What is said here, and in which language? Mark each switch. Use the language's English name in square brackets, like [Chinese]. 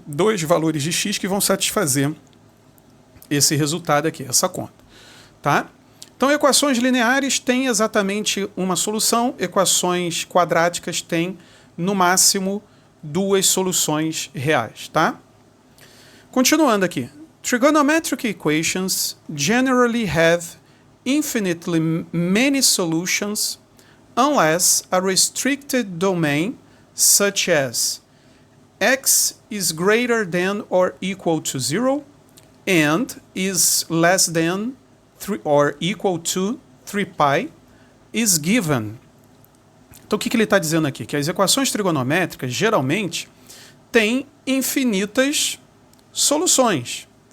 [Portuguese] Dois valores de x que vão satisfazer esse resultado aqui, essa conta. Tá? Então, equações lineares têm exatamente uma solução, equações quadráticas têm, no máximo, duas soluções reais. Tá? Continuando aqui. [English] Trigonometric equations generally have infinitely many solutions unless a restricted domain such as x is greater than or equal to 0 and is less than or equal to 3 pi is given. [Portuguese] Então o que ele está dizendo aqui? Que as equações trigonométricas geralmente têm infinitas soluções.